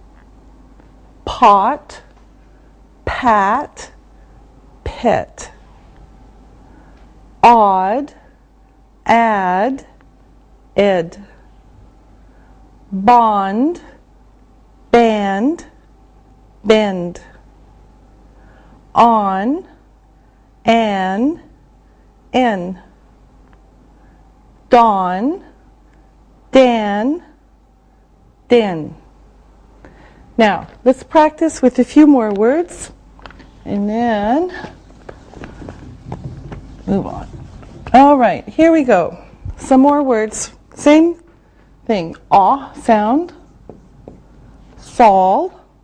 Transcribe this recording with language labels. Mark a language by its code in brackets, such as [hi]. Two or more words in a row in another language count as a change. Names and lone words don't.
[en] Pot, pat, pet. Odd, add, ed. Bond, band, bend. On, an, en. Dawn, dan, den. Now, let's practice with a few more words and then move on. All right, here we go. Some more words. Same thing. Ah sound. Sol.